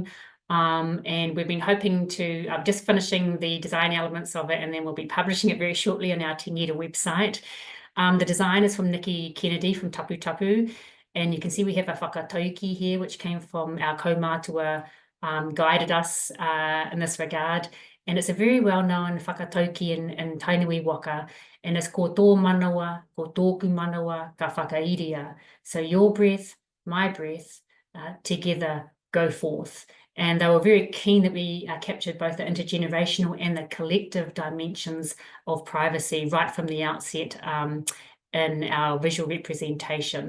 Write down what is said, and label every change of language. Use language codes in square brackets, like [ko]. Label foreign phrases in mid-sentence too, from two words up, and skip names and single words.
[en] And we've been hoping to, just finishing the design elements of it, and then we'll be publishing it very shortly on our Te Ngeta website. The design is from Nikki Kennedy from Tapu, and you can see we have a whakatauki here, which came from our kaumātua, guided us in this regard. And it's a very well-known whakatauki in Tainui waka, [mi] and it's ko tō manawa, ko tōku manawa, ka whakairia. [en] So your breath, my breath, together go forth. And they were very keen that we captured both the intergenerational and the collective dimensions of privacy right from the outset in our visual representation.